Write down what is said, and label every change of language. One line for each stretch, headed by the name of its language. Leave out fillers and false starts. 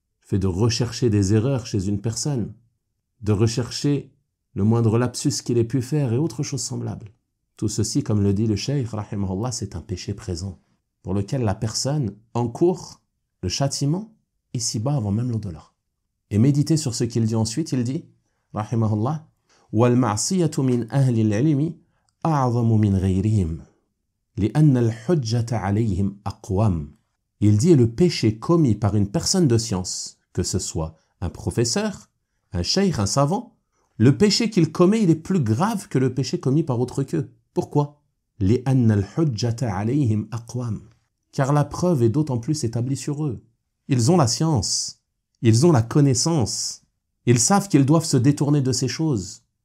French: Le fait de rechercher des erreurs chez une personne, de rechercher le moindre lapsus qu'il ait pu faire et autres choses semblables. Tout ceci, comme le dit le cheikh, rahimahullah, c'est un péché présent, pour lequel la personne encourt le châtiment ici-bas avant même l'au-delà. Et méditez sur ce qu'il dit ensuite, il dit, rahimahullah,
Arabic: وَالْمَعْصِيَةُ مِنْ أَهْلِ الْعِلْمِ أَعْظَمُ مِنْ غَيْرِهِمْ لِأَنَّ الْحُجَّةَ عَلَيْهِمْ أَقْوَمْ.
French: Il dit, le péché commis par une personne de science, que ce soit un professeur, un cheikh, un savant, le péché qu'il commet, il est plus grave que le péché commis par autre qu'eux. Pourquoi?
Arabic: لِأَنَّ الْحُجَّةَ عَلَيْهِمْ أَقْوَمْ.
French: Car la preuve est d'autant plus établie sur eux. Ils ont la science, ils ont la connaissance, ils savent qu'ils doivent se détourner de ces choses.